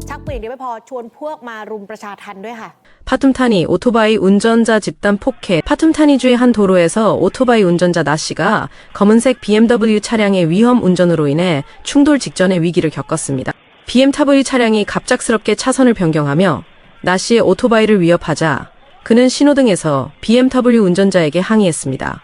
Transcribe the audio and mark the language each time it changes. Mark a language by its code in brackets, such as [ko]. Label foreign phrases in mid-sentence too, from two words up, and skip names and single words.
[th] อย่างเดียวไม่พอชวนพวกมารุมประชาทัณฑ์ด้วยค่ะ [ko] 파툼타니 오토바이 운전자 집단 폭행. 파툼타니주의 한 도로에서 오토바이 운전자 나씨가 검은색 BMW 차량의 위험 운전으로 인해 충돌 직전에 위기를 겪었습니다. BMW 차량이 갑작스럽게 차선을 변경하며 나씨의 오토바이를 위협하자 그는 신호등에서 BMW 운전자에게 항의했습니다.